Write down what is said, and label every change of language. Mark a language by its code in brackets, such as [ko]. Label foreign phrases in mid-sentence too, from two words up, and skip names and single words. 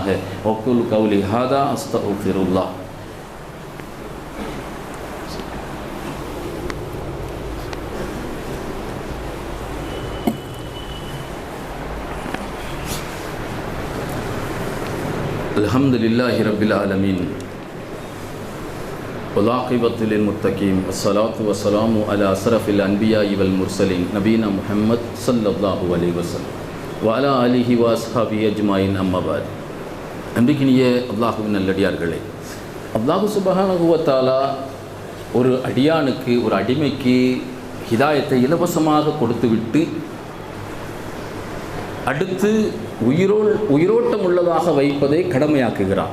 [ar] وأقول قولي هذا أستغفر الله الحمد لله رب العالمين والعاقبة للمتقين والصلاة والسلام على أشرف الأنبياء والمرسلين نبينا محمد صلى الله عليه وسلم وعلى آله وأصحابه أجمعين أما بعد. [ta] அன்பிற்கினிய அல்லாஹ்வின் நல்லடியார்களே, [ar] الله سبحانه وتعالى [ta] ஒரு அடியானுக்கு, ஒரு அடிமைக்கு ஹிதாயத்தை இலவசமாக கொடுத்துவிட்டு அடுத்து உயிரோட்டம் உள்ளதாக வைப்பதை கடமையாக்குகிறார்.